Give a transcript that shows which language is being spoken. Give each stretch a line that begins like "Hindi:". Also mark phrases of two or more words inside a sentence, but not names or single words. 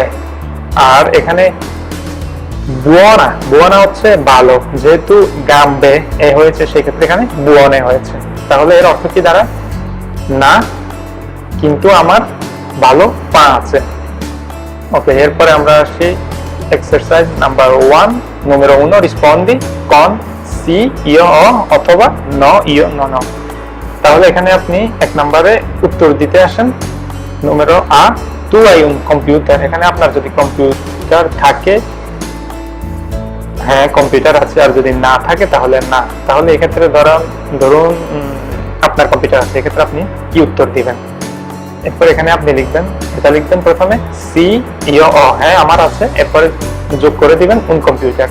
Bangla: আর এখানে বুয়ানা হচ্ছে ভালো, যেহেতু গাম্বে এ হয়েছে সেক্ষেত্রে এখানে বুয়নে হয়েছে। তাহলে এর অর্থ কি দাঁড়ায়, না কিন্তু আমার ভালো পা আছে। ওকে, এরপরে আমরা আসি
English: exercise number
Italian: 1 numero 1 rispondi con sì io ho
Bangla: অথবা
Italian: no io non ho।
Bangla: তাহলে এখানে আপনি এক নম্বরে উত্তর দিতে আসেন।
Italian: numero A tu hai un computer।
Bangla: এখানে আপনার যদি কম্পিউটার থাকে, হ্যাঁ কম্পিউটার আছে, আর যদি না থাকে তাহলে না। তাহলে এক্ষেত্রে ধরুন আপনার কম্পিউটার আছে, এক্ষেত্রে আপনি কি উত্তর দিবেন। এরপর এখানে আপনি লিখবেন প্রথমে
Italian: sì io ho,
Bangla: হ্যাঁ আমার আছে, এরপরে যোগ করে দিবেন
Italian: un computer.